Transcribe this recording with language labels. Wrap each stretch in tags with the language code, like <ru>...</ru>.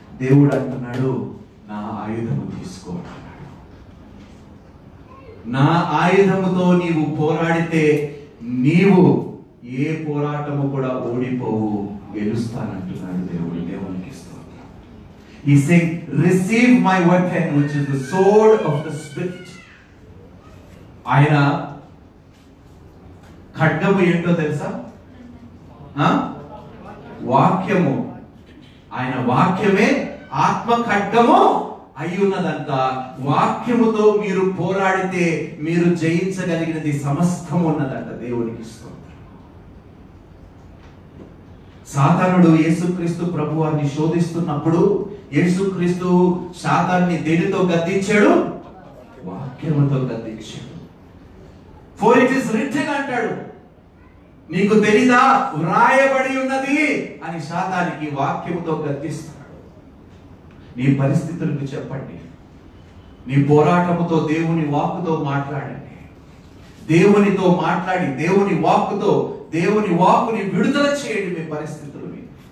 <te>దేవుడు అంటున్నాడు, నా ఆయుధము తీసుకో. నా ఆయుధముతో నీవు పోరాడితే నీవు ఏ పోరాటము కూడా ఓడిపోవు, గెలుస్తానంటున్నాడు దేవుడు. దేవునికి స్తోత్రం.</te> <en>He's saying, receive my weapon, which is the sword of the Spirit.</en> <te>ఆయన ఖడ్గము ఏంటో తెలుసా? వాక్యము. ఆయన వాక్యమే ఆత్మ ఖడ్గము అయి ఉన్నదంట. వాక్యముతో మీరు పోరాడితే మీరు జయించగలిగినది సమస్తము ఉన్నదంట. దేవునికి స్తోత్రం. సాతానుడు యేసుక్రీస్తు ప్రభువారిని శోధిస్తున్నప్పుడు యేసుక్రీస్తు సాతాన్ని దేనితో గద్దించాడు? వాక్యముతో గద్దించాడు.</te> <en>For it is written</en> <te>అంటాడు. నీకు తెలీదా? వ్రాయబడి ఉన్నది అని సాతానికి వాక్యముతో గద్దిస్తాడు. నీ పరిస్థితులకు చెప్పండి. నీ పోరాటముతో దేవుని వాక్కుతో మాట్లాడండి. దేవునితో మాట్లాడి దేవుని వాక్కుతో దేవుని వాక్కుని విడుదల చేయండి మీ పరిస్థితులని.</te>